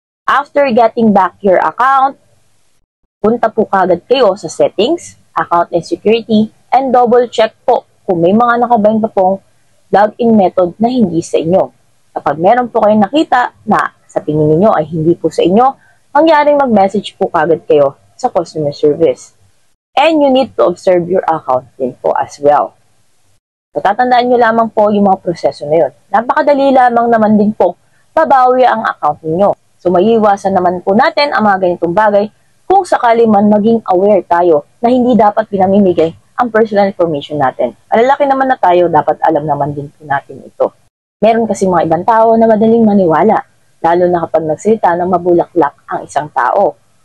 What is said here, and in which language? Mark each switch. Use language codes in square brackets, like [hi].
[tl] After getting back your account, punta po kagad kayo sa settings, account and security, and double check po kung may mga nakabind pa pong login method na hindi sa inyo. Kapag meron po kayong nakita na sa tingin niyo ay hindi po sa inyo, mangyaring mag-message po kagad kayo sa customer service. [en] And you need to observe your account din po as well. [tl] So, tatandaan nyo lamang po yung mga proseso na yun. Napakadali lamang naman din po babawi ang account niyo. So, maiiwasan naman po natin ang mga ganitong bagay kung sakali man maging aware tayo na hindi dapat pinamimigay ang personal information natin. Malalaki naman na tayo, dapat alam naman din po natin ito. Meron kasi mga ibang tao na madaling maniwala, lalo na kapag nagsalita ng mabulaklak ang isang tao.